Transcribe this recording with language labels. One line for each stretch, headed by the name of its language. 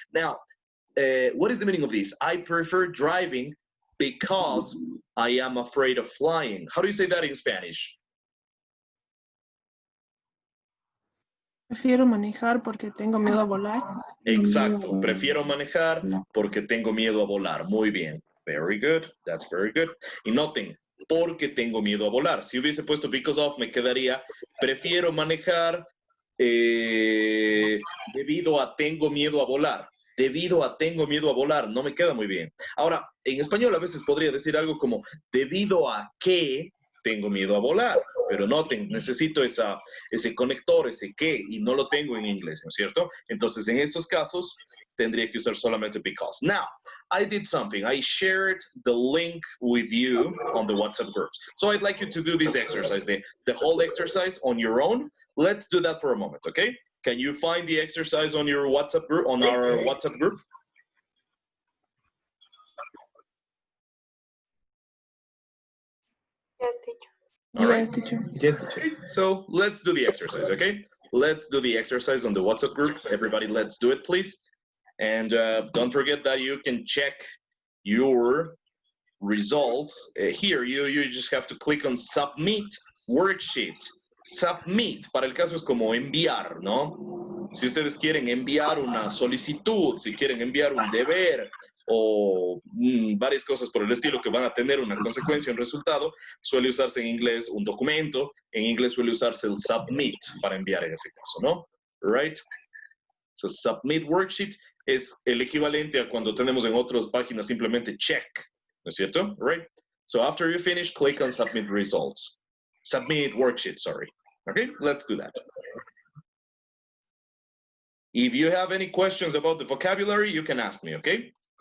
English: Now, what is the meaning of this? I prefer driving because I am afraid of flying. How do you say that in Spanish?
Spanish: Prefiero manejar porque tengo miedo a volar. Exacto. Prefiero manejar porque tengo miedo a volar. Muy bien.
English: Very good. That's very good.
Spanish: Y noten, porque tengo miedo a volar. Si hubiese puesto because of, me quedaría prefiero manejar debido a tengo miedo a volar. Debido a tengo miedo a volar. No me queda muy bien. Ahora, en español a veces podría decir algo como debido a que tengo miedo a volar. Pero noten, necesito ese conector, ese que, y no lo tengo en inglés, ¿no es cierto? Entonces, en estos casos, tendría que usar solamente because.
English: Now, I did something. I shared the link with you on the WhatsApp groups. So I'd like you to do this exercise, the whole exercise on your own. Let's do that for a moment, okay? Can you find the exercise on your WhatsApp group, on our WhatsApp group? Yes, teacher. All right. Yes, teacher. Yes, teacher. Okay, so let's do the exercise, okay? Let's do the exercise on the WhatsApp group. Everybody, let's do it, please. And don't forget that you can check your results. Here, you just have to click on Submit Worksheet.
Spanish: Submit, para el caso es como enviar, ¿no? Si ustedes quieren enviar una solicitud, si quieren enviar un deber, o varias cosas por el estilo que van a tener una consecuencia, un resultado, suele usarse en inglés un documento, en inglés suele usarse el submit para enviar en ese caso, ¿no?
English: Right?
Spanish: So submit worksheet es el equivalente a cuando tenemos en otras páginas simplemente check, ¿no es cierto?
English: Right? So after you finish, click on submit results. Submit worksheet, sorry. Okay, let's do that. If you have any questions about the vocabulary, you can ask me, okay?